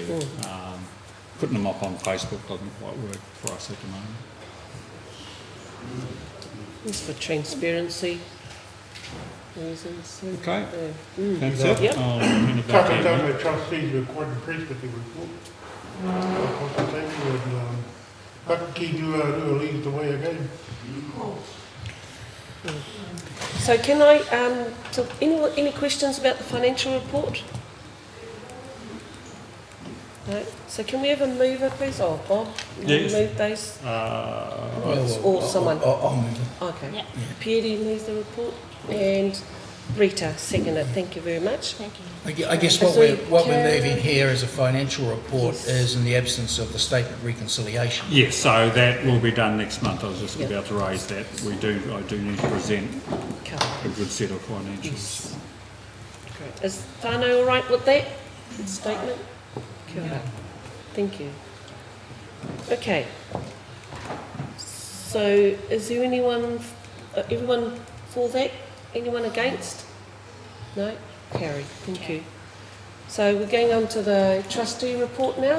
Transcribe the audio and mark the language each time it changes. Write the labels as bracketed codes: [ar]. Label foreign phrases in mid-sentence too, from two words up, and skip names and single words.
[en] Putting them up on Facebook doesn't quite work for us at the moment. It's for transparency reasons. Okay. That's Yep. it. I'll hand it back to you. Whakakapi trustees were quite impressed with the report. Whakaki-Nui-A-Rua leads the way again. So can I, any questions about the financial report? No? So can we have a mover, please? Oh, Bob, you Yes. move those? Or someone? I'll move it. Okay. Yep. Pierre moves the report and Rita second it. Thank you very much. Thank you. I guess what So we're can- moving here as a financial report Yes. is in the absence of the statement of reconciliation. Yes, so that will be done next month. I was just Yep. about to raise that. I do need to present Cover. a good set of financials. Yes. Great. Is Whānau all right with that statement? [mi] Kia ora. [en] Thank you. Okay. So is there anyone, everyone for that? Anyone against? No? Carried. Thank you. So we're going on to the trustee report now.